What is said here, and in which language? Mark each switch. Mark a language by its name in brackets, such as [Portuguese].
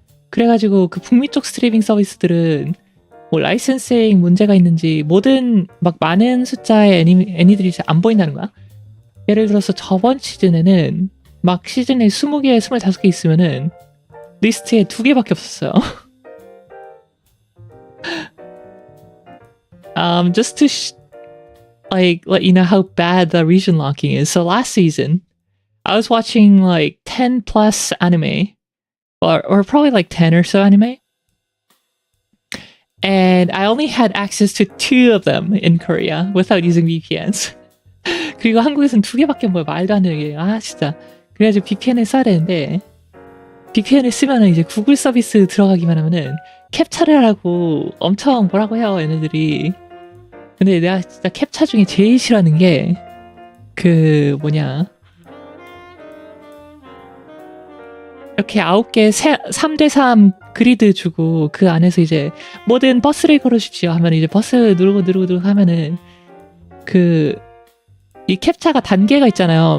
[Korean] 그래가지고 그 북미 쪽 스트리밍 서비스들은 뭐 라이센싱 문제가 있는지 모든 막 많은 숫자의 애니들이 안 보인다는 거야. 예를 들어서 저번 시즌에는 막 시즌에 20개, 25개 있으면은 리스트에 2개밖에 없었어요. [English] Just to let you know how bad the region locking is. So last season, I was watching like 10 plus anime, or probably like 10 or so anime, and I only had access to 2 of them in Korea without using VPNs. [Korean] 그리고 한국에서는 2개밖에 뭐야 말도 안 되는 게. 아 진짜. 그래가지고 VPN을 써야 되는데 VPN을 쓰면은 이제 구글 서비스 들어가기만 하면은 캡처를 하라고 엄청 뭐라고 해요 얘네들이. 근데 내가 진짜 캡차 중에 제일 싫어하는 게 그 뭐냐 이렇게 9개 3대3 그리드 주고 그 안에서 이제 뭐든 버스를 걸어주십시오 하면 이제 버스 누르고 하면은 그 이 캡차가 단계가 있잖아요.